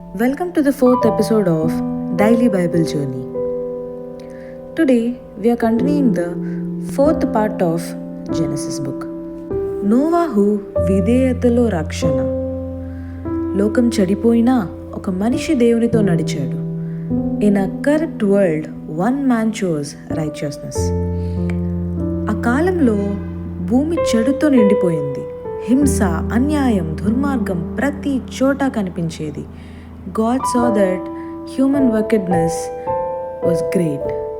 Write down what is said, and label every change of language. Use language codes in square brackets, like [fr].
[en] Welcome to the 4th episode of Daily Bible Journey. Today we are continuing the 4th part of Genesis book. [te] నోవాహు విధేయతలో రక్షణ. లోకం చెడిపోయినా ఒక మనిషి దేవునితో నడిచాడు. [en] In a corrupt world, one man chose righteousness. [te] ఆ కాలంలో భూమి చెడుతో నిండిపోయింది. హింస, అన్యాయం, దుర్మార్గం ప్రతి చోట కనిపించేది. [en] God saw that human wickedness was great.